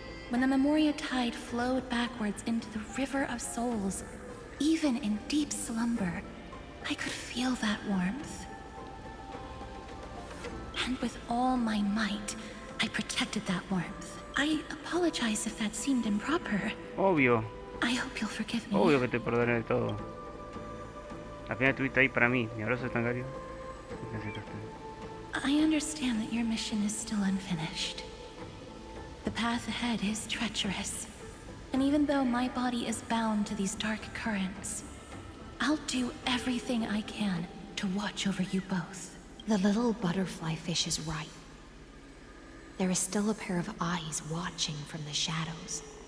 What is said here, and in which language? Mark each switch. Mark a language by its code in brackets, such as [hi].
[en] When the Memoria tide flowed backwards into the River of Souls, even in deep slumber, I could feel that warmth. And with all my might, I protected that warmth. I apologize if that seemed improper. [es] Obvio. [en] I hope you'll forgive me. [es] Obvio que te perdoné de todo. Al final estuviste ahí para mí. Mi abrazo es tan cálido. [en] I understand that your mission is still unfinished. The path ahead is treacherous. And even though my body is bound to these dark currents, I'll do everything I can to watch over you both. The little butterfly fish is right. There is still a pair of eyes watching from the shadows.